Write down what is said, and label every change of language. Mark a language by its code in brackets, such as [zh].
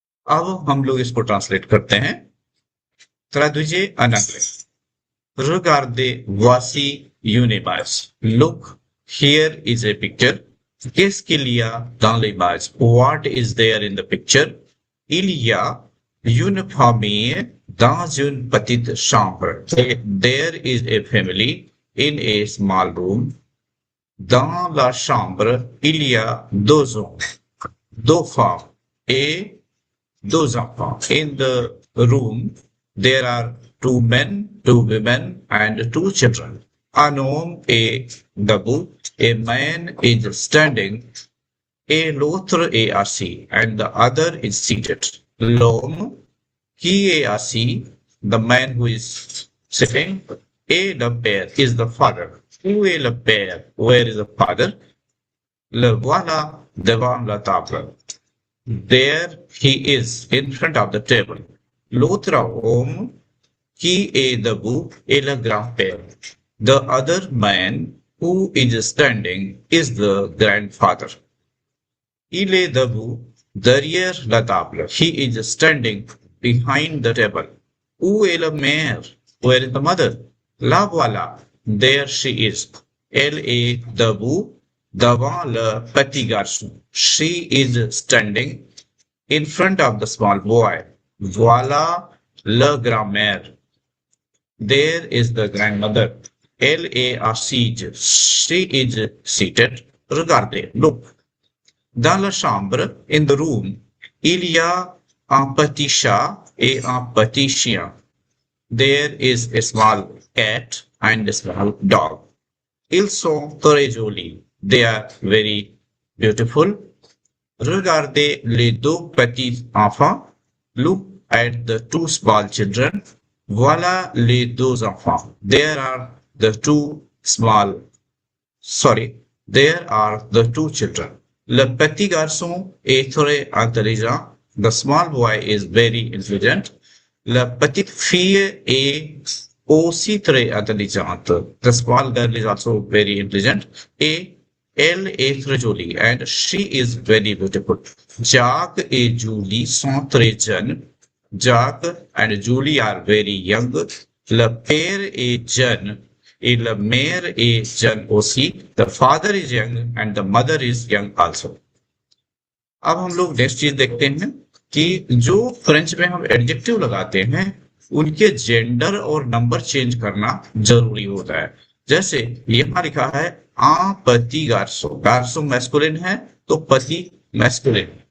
[hi] अब हम लोग इसको ट्रांसलेट करते हैं। [fr] Traduisez en anglais. Regardez, voici une image. [en] Look, here is a picture. [fr] Qu'est-ce qu'il y a dans l'image? [en] What is there in the picture? [fr] Il y a une famille dans une petite chambre. [en] There is a family in a small room. [fr] Dans la chambre, il y a deux hommes, deux femmes et deux enfants. [en] In the room, there are two men, two women, and two children. [fr] Un homme est debout, [en] a man is standing, [fr] et l'autre est assis, [en] and the other is seated. [fr] L'homme qui est assis, [en] the man who is sitting, [fr] et le père [en] is the father. [fr] Où est le père? [en] Where is the father? [fr] Le voilà devant la table. [en] There he is in front of the table. [fr] L'autre homme qui est debout est le grand-père. [en] The other man who is standing is the grandfather. [fr] Il est debout derrière la table. [en] He is standing behind the table. [fr] Où est la mère? [en] Where is the mother? [fr] La voilà. [en] There she is. [fr] Elle est debout devant le petit garçon. [en] She is standing in front of the small boy. [fr] Voilà le grand-mère. [en] There is the grandmother. [fr] Elle est assise. [en] She is seated. [fr] Regardez, look. Dans la chambre, [en] in the room, [fr] il y a un petit chat et un petit chien. [en] There is a small cat and a small dog. [fr] Ils sont très jolis. [en] They are very beautiful. [fr] Regardez les deux petits enfants. [en] Look at the two small children. [fr] Voilà les deux enfants. [en] There are the two small, sorry, there are the two children. [fr] Le petit garçon est très intelligent. [en] The small boy is very intelligent. [fr] La petite fille est aussi très intelligente. [en] The small girl is also very intelligent. [fr] Et elle est très jolie. [en] And she is very beautiful. [fr] Jacques et Julie sont très jeunes. [en] Jacques and Julie are very young. [fr] Le père est jeune et la mère est jeune aussi. [en] The father is young and the mother is young also. [hi] अब हम लोग next चीज देखते हैं कि जो French में हम एडजेक्टिव लगाते हैं उनके जेंडर और नंबर चेंज करना जरूरी होता है। जैसे यहाँ लिखा है आ पति गार्सो। गार्सो मैस्कुलिन है तो पति मैस्कुलिन।